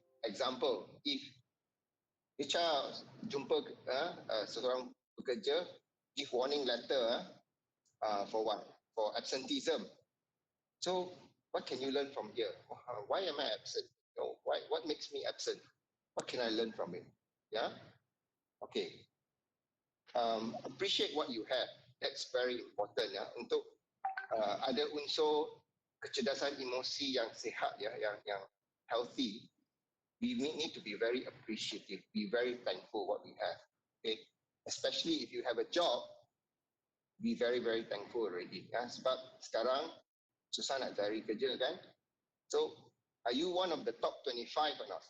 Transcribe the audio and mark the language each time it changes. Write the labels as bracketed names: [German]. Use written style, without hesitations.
[English] Example, if HR [Malay] jumpa seorang pekerja, [English] give warning letter for what? For absenteeism. So, what can you learn from here? Why am I absent? What makes me absent? What can I learn from it? Yeah? Okay. Appreciate what you have. That's very important, ya. [Malay] Untuk ada unsur kecerdasan emosi yang sihat, ya, yang healthy. [English] We need to be very appreciative, be very thankful what we have. Okay, especially if you have a job, be very, very thankful already. [Malay] Ya, sebab sekarang susah nak cari kerja, kan? [English] So, are you one of the top 25 or not?